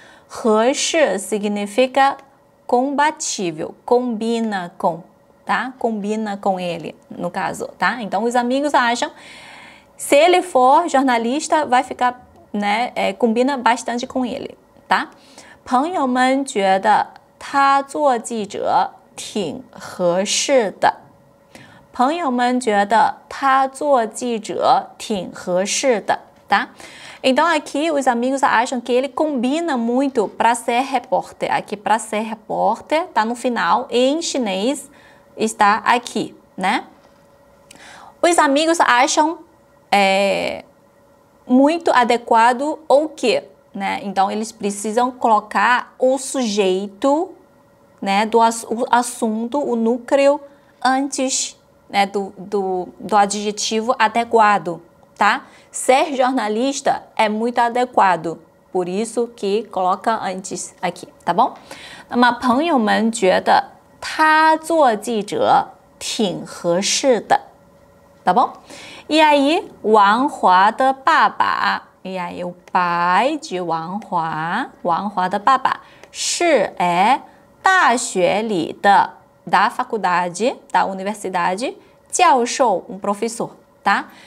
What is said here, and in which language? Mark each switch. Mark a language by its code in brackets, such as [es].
[pt] 合适 significa compatível, combina com, tá? Combina com ele, no caso, tá? Então, os amigos acham, se ele for jornalista, vai ficar, né, combina bastante com ele, tá? [zh] 朋友们觉得他做记者挺合适的。朋友们觉得他做记者挺合适的, tá? [pt] Então aqui os amigos acham que ele combina muito para ser repórter. Aqui para ser repórter tá no final, em chinês está aqui, né? Os amigos acham muito adequado o quê? Né? Então eles precisam colocar o sujeito, né, do assunto, o núcleo antes, né, do adjetivo adequado, tá? Ser jornalista é muito adequado, por isso que coloca antes aqui, tá bom? [zh] 那么朋友们觉得他做记者挺合适的, [pt] tá bom? E aí, Wang Hua的爸爸, e aí o pai de Wang Hua的爸爸é [zh] 大学里的 [pt] da faculdade, da universidade, 教授, um professor, tá?